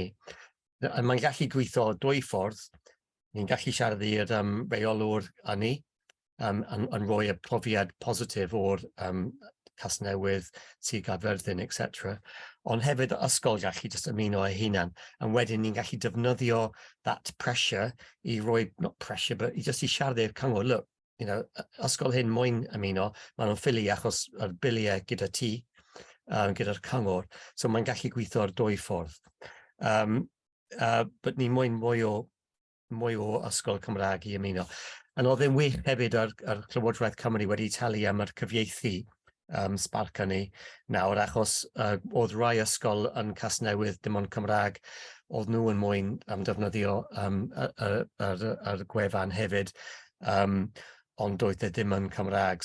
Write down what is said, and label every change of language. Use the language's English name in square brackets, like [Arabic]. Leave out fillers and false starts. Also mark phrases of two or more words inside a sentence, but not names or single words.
[Welsh] Mae'n gallu gweithio dwy ffordd. Ni'n gallu siarad i'r reolwr ynni yn rhoi y profiad positif o'r Casnewydd, Sir Gyfyrddin, etc. Ond hefyd ysgol gallu just ymuno ei hunan. And wedyn ni'n gallu defnyddio [English] that pressure [Welsh] I roi, [English] not pressure, but just [Welsh] I siarad i'r cyngor, look, ysgol hyn moyn ymuno, maen nhw'n ffili achos yr biliau gyda ti, gyda'r cyngor, so mae'n gallu gweithio ar dwy ffordd. But ni moyn mwy o ysgol Cymraeg I ymuno. And oedd e'n wych hefyd ar Llywodraeth Cymru wedi talu am yr cyfieithu Sbarcynni nawr, achos oedd rai ysgol yn Casnewydd dim ond Cymraeg, oedd nhw yn moyn defnyddio yr gwefan hefyd, ond doedd e ddim yn Cymraeg.